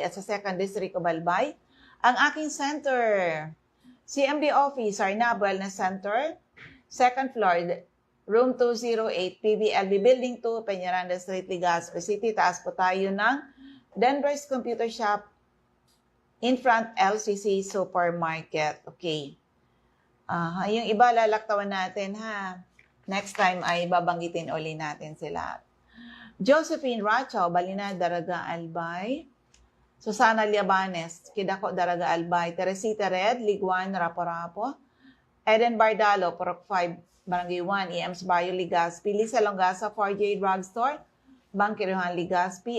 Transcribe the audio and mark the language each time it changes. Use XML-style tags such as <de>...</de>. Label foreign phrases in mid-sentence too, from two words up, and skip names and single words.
<tl>At sa 2nd District of Albay, ang aking center, CMD Office, Arnab Wellness Center,</tl> <en>2nd floor,</en> <tl>Room 208, PBLB Building 2, Peñaranda Street, Legazpi City. Taas po tayo ng Denver's Computer Shop,</tl> <en>in front</en> <tl>LCC Supermarket. Okay. Yung iba lalaktawan natin ha.</tl> <en>Next time</en> <tl>ay babanggitin uli natin sila. Josephine Racho, Balinad, Daraga Albay. Susana Liabanes, Kidako, Daraga Albay. Teresita Red, Liguan, Rapo-Rapo. Eden Bardalo, Purok 5, Barangay 1, EMS Bayo, Legazpi. Lisa Longasa, 4J Drugstore, Bangkiruhan, Legazpi.</tl>